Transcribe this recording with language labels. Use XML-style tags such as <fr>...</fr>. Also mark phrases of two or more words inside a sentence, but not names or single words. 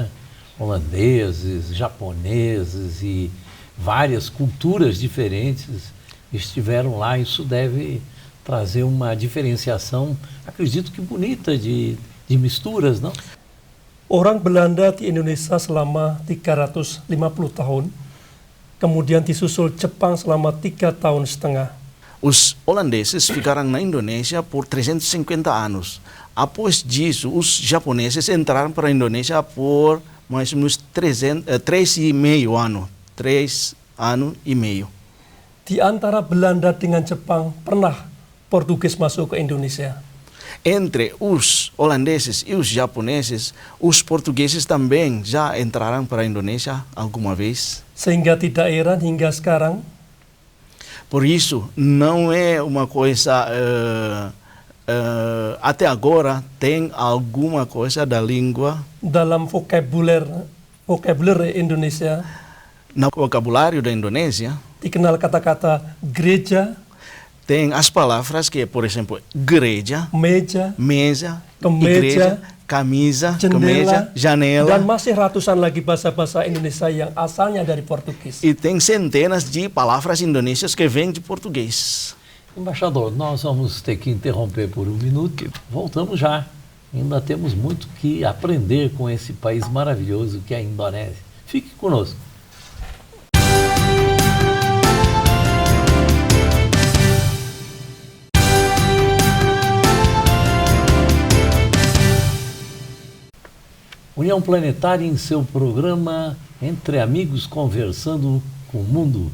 <pt>Holandeses, japoneses e várias culturas diferentes estiveram lá. Isso deve trazer uma diferenciação, acredito que bonita, de misturas, não?</pt> <id>Orang Belanda di Indonesia selama 350 tahun, kemudian disusul Jepang selama 3,5 tahun.</id> <pt>Os holandeses ficaram na Indonésia por 350 anos. Após disso, os japoneses entraram para a Indonésia por mais ou menos 3,5 anos. 3 anos e meio.</pt> <id>Di antara Belanda dengan Jepang, pernah Portugis masuk ke Indonesia?</id> <pt>Entre os holandeses e os japoneses, os portugueses também já entraram para a Indonésia alguma vez.</pt> <id>Sehingga tidak heran hingga sekarang</id> <pt>Por isso, não é uma coisa... até agora, tem alguma coisa da língua...</pt> <id>dalam vocabulary Indonesia</id> <pt>No vocabulário da Indonésia,</pt> <id>dikenal kata-kata gereja,</id> <pt>tem as palavras que, por exemplo, igreja,</pt> <id>meja,</id> <pt>mesa,</pt> <id>kemeja,</id> <pt>igreja, camisa,</pt> <id>jendela,</id> <pt>kemeja, janela.</pt> <id>dan masih ratusan lagi bahasa-bahasa Indonesia yang asalnya dari Portugis.</id> <pt>E tem centenas de palavras indonésias que vêm de português. Embaixador, nós vamos ter que interromper por um minuto. Voltamos já. Ainda temos muito que aprender com esse país maravilhoso que é a Indonésia. Fique conosco. União Planetária em seu programa Entre Amigos Conversando com o Mundo.</pt>